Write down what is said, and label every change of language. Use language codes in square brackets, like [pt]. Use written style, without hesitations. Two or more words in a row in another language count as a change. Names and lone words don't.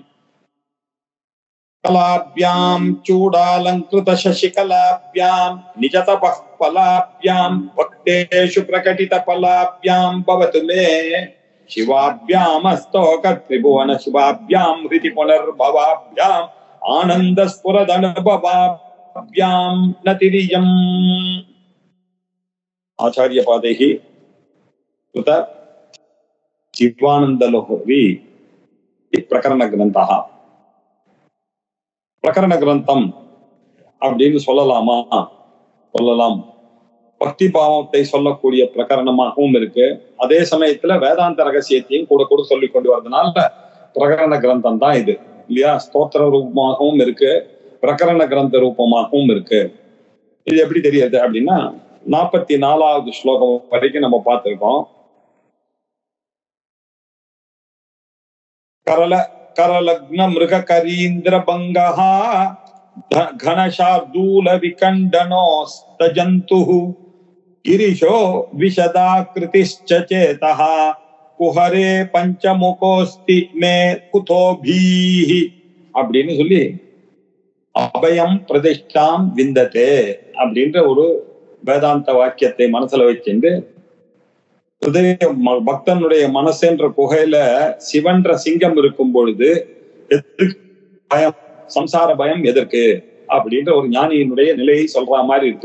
[sa] कलाभ्यां चूडालंकृत शशिकलाभ्यां निजतपः फलाभ्यां भक्तेषु प्रकटित फलाभ्यां भवतु मे शिवाभ्यामस्तोक त्रिभुवन शिवाभ्यां हृति पुनर्भवाभ्याम् आनन्दस्फुरदनुभवाभ्यां नतिरियम्। आचार्यपादैः कृत शिवानन्दलहरी प्रकरणग्रन्थः। [ta] பிரகரண கிரந்தம் அப்படின்னு சொல்லலாமா? சொல்லலாம். பக்தி பாவத்தை சொல்லக்கூடிய பிரகரணமாகவும் இருக்கு. அதே சமயத்துல வேதாந்த ரகசியத்தையும் கூட கூட சொல்லி கொண்டு வரதுனால பிரகரண கிரந்தம் தான் இது இல்லையா? ஸ்தோத்திர ரூபமாகவும் இருக்கு, பிரகரண கிரந்த ரூபமாகவும் இருக்கு. இது எப்படி தெரியுது அப்படின்னா 44வது ஸ்லோகம் வரைக்கும் நம்ம பார்த்திருக்கோம். [sa] करलग्न मृग करीन्द्र बंगः घनशार्दूल विकंडनोस्तजन्तुः गिरिशो विशदाकृतिश्च चेतः कुहरे पंचमुखोस्ति मे कुतोभीः [ta] அப்படின்னு சொல்லி [sa] अभयं प्रतिष्ठां विन्दते [ta] அப்படின்ற ஒரு வேதாந்த வாக்கியத்தை மனசுல வச்சுட்டு பக்தனுடைய மனசுன்ற குகையில சிவன்ற சிங்கம் இருக்கும் பொழுது பயம், சம்சார பயம் எதற்கு அப்படின்ற ஒரு ஞானியினுடைய நிலையை சொல்ற மாதிரி இருக்கு.